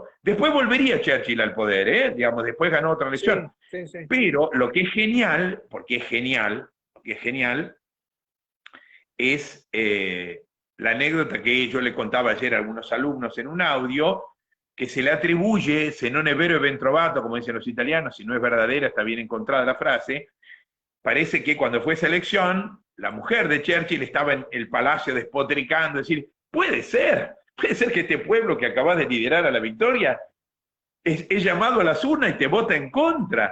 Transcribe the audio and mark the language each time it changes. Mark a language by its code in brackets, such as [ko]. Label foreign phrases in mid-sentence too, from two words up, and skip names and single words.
[es] Después volvería Churchill al poder, digamos, después ganó otra elección. Sí, sí, sí. Pero lo que es genial, es la anécdota que yo le contaba ayer a algunos alumnos en un audio, que se le atribuye, [it] se non è vero e ben trovato, [es] como dicen los italianos, si no es verdadera, está bien encontrada la frase. Parece que cuando fue esa elección, la mujer de Churchill estaba en el palacio despotricando, es decir, puede ser que este pueblo que acabas de liderar a la victoria es llamado a las urnas y te vota en contra.